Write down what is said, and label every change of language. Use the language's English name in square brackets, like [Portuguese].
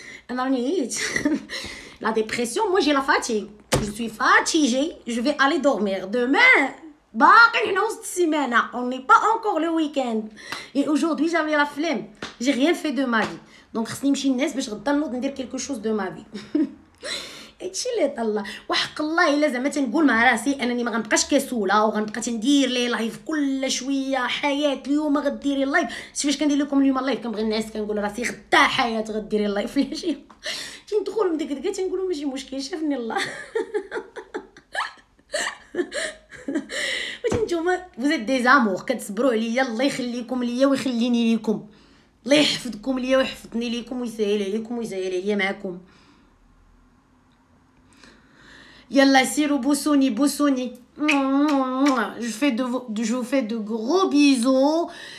[Arabic] انا راني عييت [French] لا ديبرسيون، moi j'ai la fatigue, je suis fatiguée, je vais aller dormir demain. [Arabic] باقي حنا وسط السيمانه, [French] on n'est pas encore le week-end et aujourd'hui j'avais la flemme, j'ai rien fait de ma vie, donc [Arabic] خصني نمشي للناس باش غدا نوض ندير [French] quelque chose de ma vie. [Arabic] هادشي اللي طلع. وحق الله الا زعما تنقول مع راسي انني ما غنبقاش كسوله وغنبقى تندير لي لايف كل شويه، حياه اليوم غديري اللايف، فاش كندير لكم اليوم اللايف كنبغي الناس كنقول راسي غدا حياه غديري اللايف ولا شي تندخل من ديك دقه تنقولوا ماشي مشكل شافني الله. وانتوما فوزيت دي زامور كتصبروا عليا، الله يخليكم ليا ويخليني ليكم، الله يحفظكم ليا ويحفظني ليكم ويسهل عليكم ويسهل عليا معكم. Yalla, sirou boussouni, boussouni. [French] Je vous fais de gros bisous.